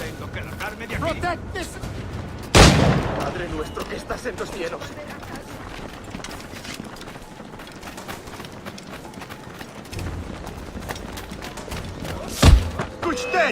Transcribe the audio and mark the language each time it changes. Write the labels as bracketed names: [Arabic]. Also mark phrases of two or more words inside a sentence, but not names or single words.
[English] Protect this! [Spanish] Padre nuestro que estás en los cielos. Kuchtet!